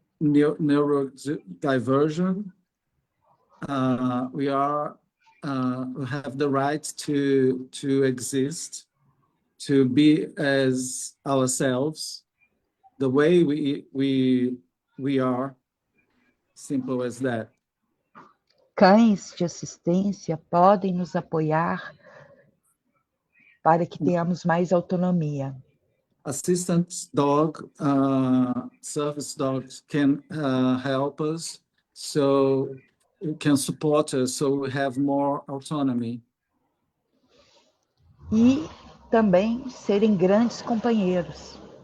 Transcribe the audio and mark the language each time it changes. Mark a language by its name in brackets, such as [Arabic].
[English] neurodiversion, we have the right to exist, to be as ourselves, the way we are, simple as that. [Portuguese] cães de assistência podem nos apoiar para que tenhamos mais autonomia. [English] Assistant dog, service dogs can help us, so it can support us, so we have more autonomy. [Portuguese] E também serem grandes companheiros.